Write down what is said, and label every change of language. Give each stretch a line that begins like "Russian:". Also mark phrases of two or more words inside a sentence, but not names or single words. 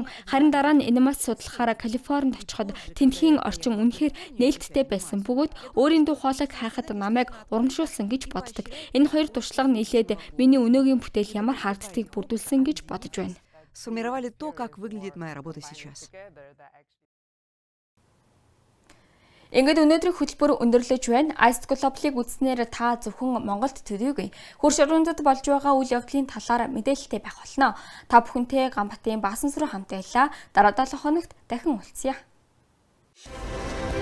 Mongolian: Харин дараа нь анимац судлахаараа Калифорнид очиход тентхийн орчин үнэхээр нээлттэй байсан бөгөөд өөрийн дуу хоолойг хайхад намайг урамшуулсан гэж боддог. Энэ хоёр туршлага нийлээд миний өнөөгийн бүтээл ямар хаагддгийг бүрдүүлсэн гэж бодож байна.
Russian: Сформировали то, как выглядит моя работа сейчас.
Mongolian: Ингээд өнөөдрийн хөтөлбөр өндөрлөж байна. Ice Global-ыг үзснээр та зөвхөн Монголд төдийгүй хурш орундад болж байгаа үйл явдлын талаар мэдээлэлтэй байх болно. Та бүхэнтэй Ганбатын Баасан сүрэн хамт байлаа. Дараа 7 хоногт дахин уулзъя.